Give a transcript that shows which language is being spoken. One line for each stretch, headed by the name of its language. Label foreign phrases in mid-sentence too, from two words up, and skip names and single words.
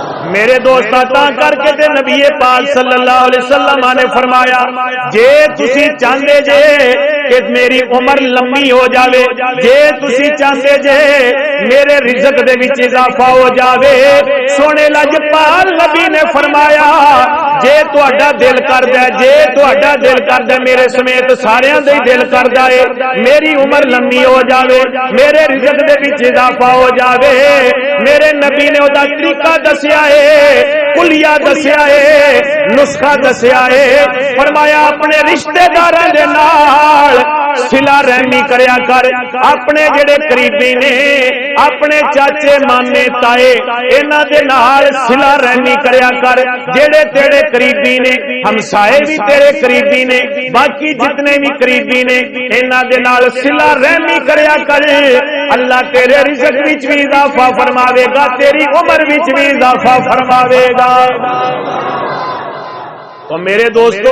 Punjabi: میرے دوست تا کر کے تے نبی پاک
Arabic: صلی اللہ علیہ وسلم
Punjabi: نے فرمایا جے تسی چاہندے جے کہ میری عمر لمبی ہو جاوے، جے تسی چاہندے جے میرے رزق دے وچ اضافہ ہو جاوے، سونے لاجپال نبی نے فرمایا جے تہاڈا دل کردا ہے، جے تہاڈا دل کردا ہے میرے سمیت ساریاں دے دل کردا ہے میری عمر لمبی ہو جاوے، میرے رزق دے وچ اضافہ ہو جاوے، میرے نبی نے اودا طریقہ دسیا ہے، کلیہ دسیا ہے، نسخہ دسیا ہے، فرمایا اپنے رشتہ داراں دے نال صلہ رحمی کریا کر، اپنے جڑے قریبی نے اپنے چاچے مامے تائے انہاں دے نال صلہ رحمی کریا کر، جڑے تیرے قریبی نے ہمسائے بھی تیرے قریبی نے باقی جتنے بھی قریبی نے انہاں دے نال صلہ رحمی کریا کر، اللہ تیرے رزق وچ بھی اضافہ فرماوے گا، تیری عمر وچ بھی اضافہ فرماوے گا۔ تو میرے دوستو